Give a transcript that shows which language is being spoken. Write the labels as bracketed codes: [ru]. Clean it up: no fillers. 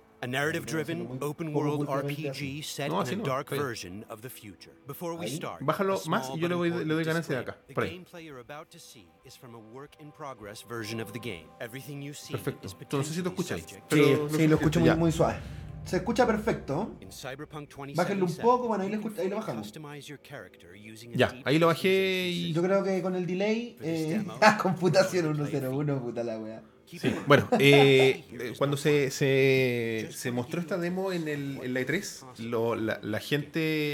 [en] A narrative-driven, open-world RPG set in a dark version of the future. Before we start, [es] bájalo más y yo le doy ganancia de acá. Por ahí. [en] The gameplay you're about to see is from a work-in-progress version of the game. Everything you see is potentially subject. [es] Sí, lo escucho muy, muy suave. Se escucha perfecto. Bájenlo un poco, bueno, ahí lo bajamos. Ya, ahí lo bajé y... Yo creo que con el delay... computación 101, puta la wea. Sí, bueno, cuando se mostró esta demo en la E3, la gente...